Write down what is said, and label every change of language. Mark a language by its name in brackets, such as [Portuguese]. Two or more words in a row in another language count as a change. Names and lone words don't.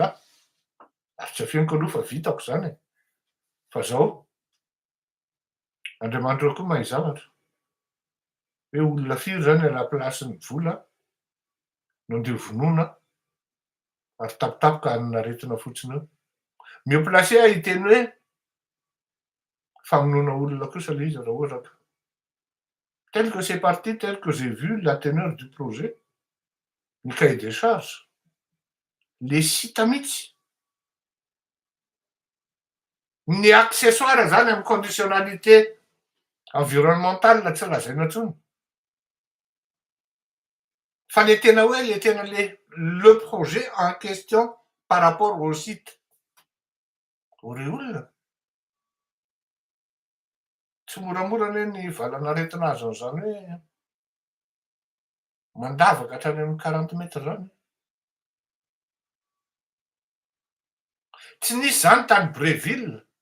[Malagasy] Ary tsy afeniko aloha fa vitako zany e. Fa zao Andriamanitra koa mahay zavatra. Hoe olona firy zany ala plasin'ny vola no andeha vonoina ary tapitapoka hanina aretina fotsiny eo. Miaplace aho hiteny hoe famonoana olona kosa le izy raha ohatra ka. [French] Tel que c'est parti, tel que j'ai vu la teneur du projet, ny cahier des charges, le [Malagasy] sita mihitsy. Ny accessoire zany amin'ny [French] conditionnalité environnementale [Malagasy] tsy lazaina intsony. Fa le tena hoe [French] le projet en question par rapport au site. [Malagasy] Ore olona. Tsy moramora anie ny valana aretina azo an'izany hoe mandavaka hatrany amin'ny 40 mètres zany. Tsy nisy zany tany Bréville.